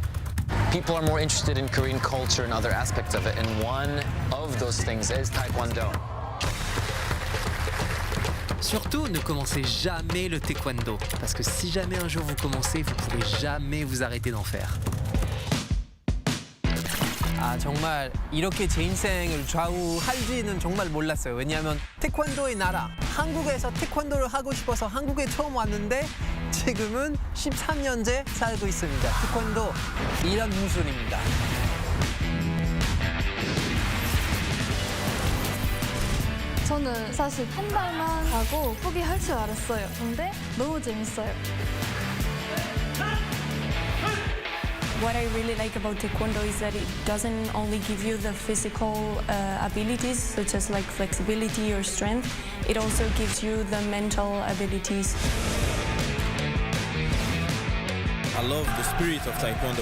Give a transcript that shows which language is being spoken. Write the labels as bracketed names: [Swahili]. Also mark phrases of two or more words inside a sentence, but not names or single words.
[English] People are more interested in Korean culture and other aspects of it, and one of those things is Taekwondo. [French] Surtout, ne commencez jamais le taekwondo, parce que si jamais un jour vous commencez, vous ne pourrez jamais vous arrêter d'en faire. [Korean] 정말 이렇게 제 인생을 좌우할지는 정말 몰랐어요. 왜냐하면 태권도의 나라, 한국에서 태권도를 하고 싶어서 한국에 처음 왔는데 지금은 13년째 살고 있습니다. 태권도 이런 무술입니다. 저는 사실 한 달만 하고 포기할 줄 알았어요. 근데 너무 재밌어요. [English] What I really like about Taekwondo is that it doesn't only give you the physical abilities, such as like flexibility or strength, it also gives you the mental abilities. I love the spirit of Taekwondo.